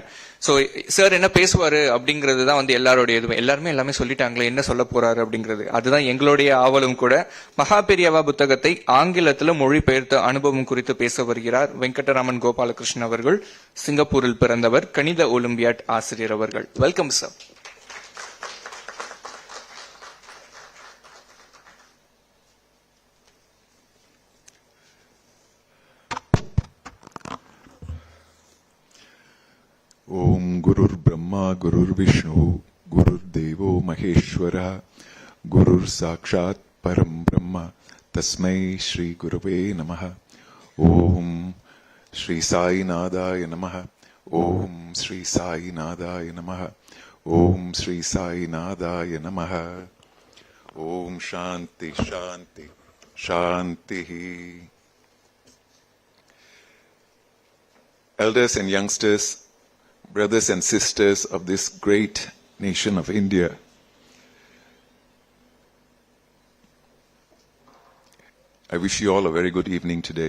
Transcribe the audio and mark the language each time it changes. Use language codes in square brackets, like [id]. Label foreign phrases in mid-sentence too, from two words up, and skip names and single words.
[ta] சோ சார் என்ன பேசுவாரு அப்படிங்கிறது தான் எல்லாருடைய இதுவும். எல்லாருமே சொல்லிட்டாங்களே, என்ன சொல்ல போறாரு அப்படிங்கிறது, அதுதான் எங்களுடைய ஆவலும் கூட. மகா பெரியவா புத்தகத்தை ஆங்கிலத்துல மொழிபெயர்த்த அனுபவம் குறித்து பேச வருகிறார் வெங்கடராமன் கோபாலகிருஷ்ணன் அவர்கள். சிங்கப்பூரில் பிறந்தவர், கணித ஒலிம்பியாட் ஆசிரியர் அவர்கள். [en] welcome sir. [sa] ओम गुरुर् ब्रह्मा गुरुर्विष्णु गुरुर्देवो महेश्वरः गुरुर् साक्षात् परम ब्रह्म तस्मै श्री गुरुवे नमः. ओम श्री साई नादाय नमः. ओम श्री साई नादाय नमः. ओम श्री साई नादाय नमः. ओम शांति शांति शांति. [en] Elders and youngsters, brothers and sisters of this great nation of India, I wish you all a very good evening today.